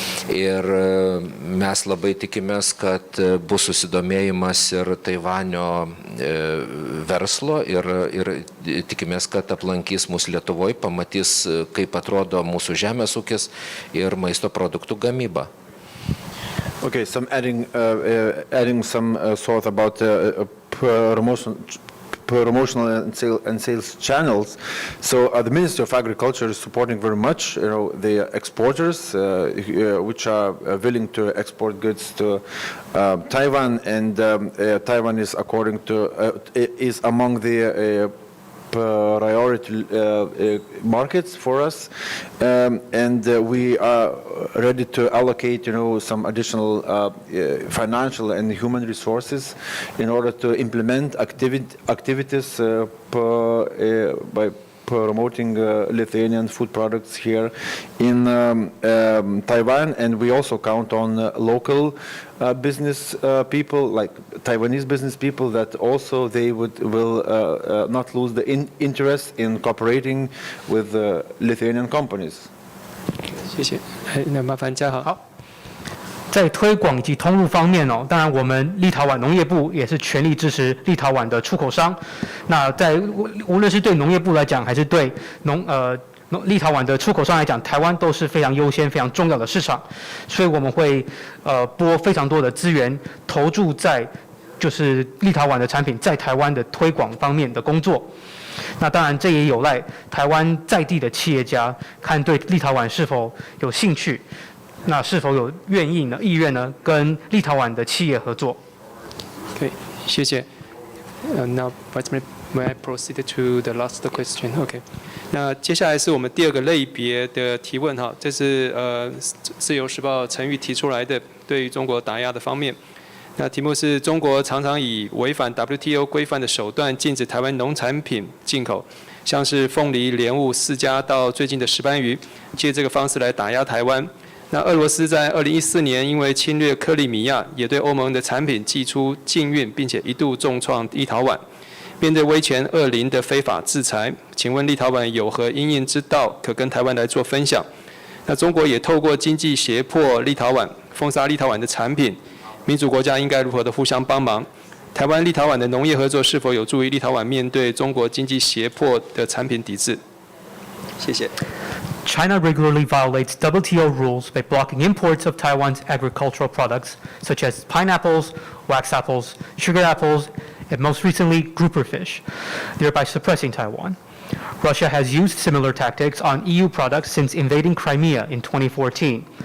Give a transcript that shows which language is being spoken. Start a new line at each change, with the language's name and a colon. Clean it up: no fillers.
Lithuanian: Ir mes labai tikimės, kad bus susidomėjimas ir Taivanio verslo ir tikimės, kad aplankys mūsų Lietuvoje, pamatys, kaip atrodo mūsų žemės ūkis ir maisto produktų gamyba.
English: Okay, so I'm adding some thought about promotional and sales channels. So the Ministry of Agriculture is supporting very much, the exporters, which are willing to export goods to Taiwan, and Taiwan is is among the priority markets for us, and we are ready to allocate, some additional financial and human resources in order to implement activities by promoting Lithuanian food products here in Taiwan, and we also count on local business people, like Taiwanese business people, that also they will not lose the interest in cooperating with Lithuanian companies.
Chinese: 谢谢。那麻烦嘉豪。好。在推广以及通路方面哦，当然我们立陶宛农业部也是全力支持立陶宛的出口商。那无论是对农业部来讲，还是对立陶宛的出口商来讲，台湾都是非常优先、非常重要的市场，所以我们会拨非常多的资源投注在就是立陶宛的产品在台湾的推广方面的工作。那当然这也有赖台湾在地的企业家看对立陶宛是否有兴趣。那是否有意愿呢？跟立陶宛的企业合作？ Okay, 谢谢。
English: Now, may I proceed to the last question? Okay.
Chinese: 那接下来是我们第二个类别的提问哈，这是自由时报陈玉提出来的，对于中国打压的方面。那题目是中国常常以违反 WTO 规范的手段禁止台湾农产品进口，像是凤梨、莲雾、释迦到最近的石斑鱼，借这个方式来打压台湾。那俄罗斯在2014年因为侵略克里米亚，也对欧盟的产品祭出禁运，并且一度重创立陶宛。面对威权恶邻的非法制裁，请问立陶宛有何因应之道可跟台湾来做分享？那中国也透过经济胁迫立陶宛，封杀立陶宛的产品，民主国家应该如何的互相帮忙？台湾立陶宛的农业合作是否有助于立陶宛面对中国经济胁迫的产品抵制？谢谢。
English: China regularly violates WTO rules by blocking imports of Taiwan's agricultural products, such as pineapples, wax apples, sugar apples, and most recently, grouper fish, thereby suppressing Taiwan. Russia has used similar tactics on EU products since invading Crimea in 2014.